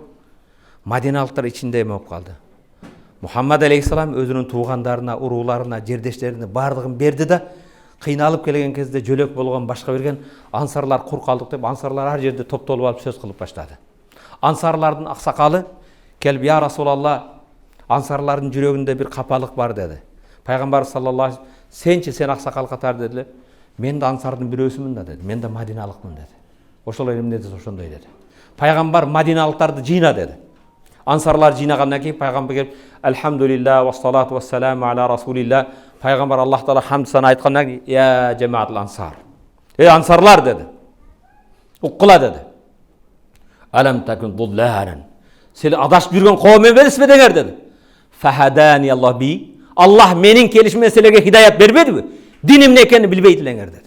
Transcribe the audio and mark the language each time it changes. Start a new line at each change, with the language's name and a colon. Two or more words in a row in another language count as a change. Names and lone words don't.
Kyrgyz: Мадиналыктар ичинде эме болуп калды. Мухаммад алейхиссалам өзүнүн туугандарына, урууларына, жердештерине бардыгын берди да, кыйналып келген кезде жөлөк болгон башка берген ансарлар кур калдык деп, ансарлар ар жерде топтолуп алып сөз кылып баштады. Ансарлардын аксакалы келип, "Я Расулалла, ансарлардын жүрөгүндө бир капалык бар" деди.
Arabic: Пайгамбар صلى الله عليه وسلم,
Kyrgyz: "Сен аксакал катары" деди. "Мен да ансардын бирөөсүмүн да" деди. "Мен да мадиналыкмын" деди. "Ошол эле эмне десе ошондой" деди. Пайгамбар мадиналыктарды жыйна деди. Ансарлар жыйнагандан кийин пайгамбар келип,
Arabic: "الحمد لله والصلاة والسلام على رسول الله"
Kyrgyz: Пайгамбар Аллах Таала хамд сана айткандан кийин,
Arabic: "يا جماعة الأنصار".
Kyrgyz: Ансарлар деди. Уккула деди.
Arabic: "ألم تكونوا ضلالا".
Kyrgyz: Силер адашып жүргөн коом эмеспи деңер деди.
Arabic: "فهداكم الله بي".
Kyrgyz: Аллах менин келишиме силерге хидаят бербедиби? Дин эмне экенин билбейдилеңер деди.